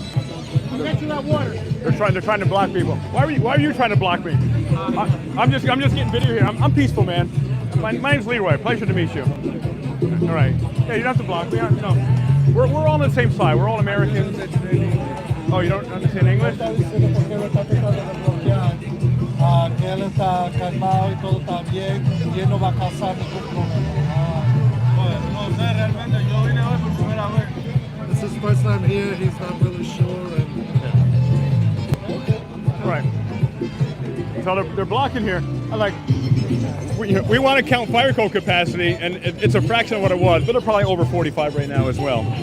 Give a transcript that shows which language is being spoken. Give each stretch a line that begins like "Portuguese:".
English: They're trying to block people. Why are you trying to block me? I'm just getting video here. I'm peaceful, man. My name's Leroy. Pleasure to meet you. All right. Yeah, you don't have to block me. No. We're all on the same side. We're all Americans. Oh, you don't understand English?
Spanish: Que él está calmado y todo está bien y él no va a causar ningún problema. No sé, realmente yo vine hoy por primera vez.
English: This is his first time here. He's not really sure. Right. So they're blocking here. I like. We want to count fire code capacity, and it's a fraction of what it was, but they're probably over 45 right now as well.